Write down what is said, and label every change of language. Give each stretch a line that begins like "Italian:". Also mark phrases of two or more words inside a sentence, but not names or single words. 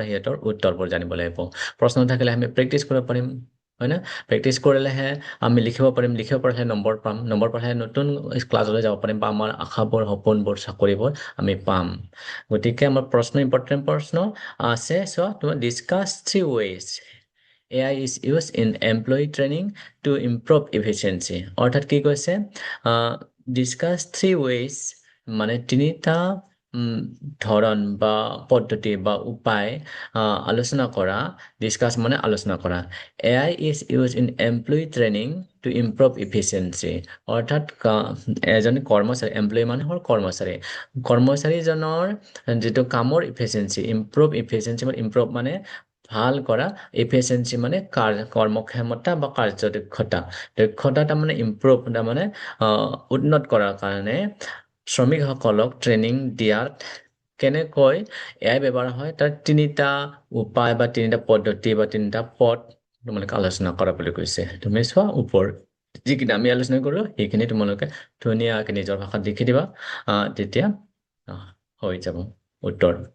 Assamese: সিহঁতৰ উত্তৰবোৰ জানিব লাগিব প্ৰশ্ন থাকিলে আমি প্ৰেক্টিচ কৰিব পাৰিম হয় না প্ৰেক্টিচ কৰিলেহে আমি লিখিব পাৰিলেহে নম্বৰ পাম নম্বৰ পালেহে নতুন ক্লাছলৈ যাব পাৰিম বা আমাৰ আশাবোৰ সপোনবোৰ চাকৰিবোৰ আমি পাম গতিকে আমাৰ ইম্পৰ্টেণ্ট প্ৰশ্ন আছে চ' তোমাৰ
English: discuss 3 ways AI is used in employee training to improve efficiency
Assamese: অৰ্থাৎ কি কৈছে
English: discuss 3 ways
Assamese: মানে তিনিটা ধৰণ বা পদ্ধতি বা উপায় আলোচনা কৰা ডিছকাছ মানে আলোচনা কৰা
English: AI is used in employee training to improve efficiency
Assamese: অৰ্থাৎ এজন কৰ্মচাৰী এমপ্লয়ী মানুহৰ কৰ্মচাৰীজনৰ যিটো কামৰ ইম্প্ৰুভ মানে ভাল কৰা ইফিচিয়েঞ্চি মানে কৰ্মক্ষমতা বা কাৰ্যদক্ষতা তাৰমানে ইম্প্ৰুভ তাৰমানে উন্নত কৰাৰ কাৰণে শ্ৰমিকসকলক ট্ৰেইনিং দিয়াত কেনেকৈ AI ব্যৱহাৰ হয় তাৰ তিনিটা উপায় বা তিনিটা পদ্ধতি বা তিনিটা পথ তোমালোকে আলোচনা কৰা বুলি কৈছে তুমি চোৱা ওপৰত যিখিনি আমি আলোচনা কৰিলোঁ সেইখিনি তোমালোকে ধুনীয়াকৈ নিজৰ ভাষাত লিখি দিবা তেতিয়া হৈ যাব উত্তৰ।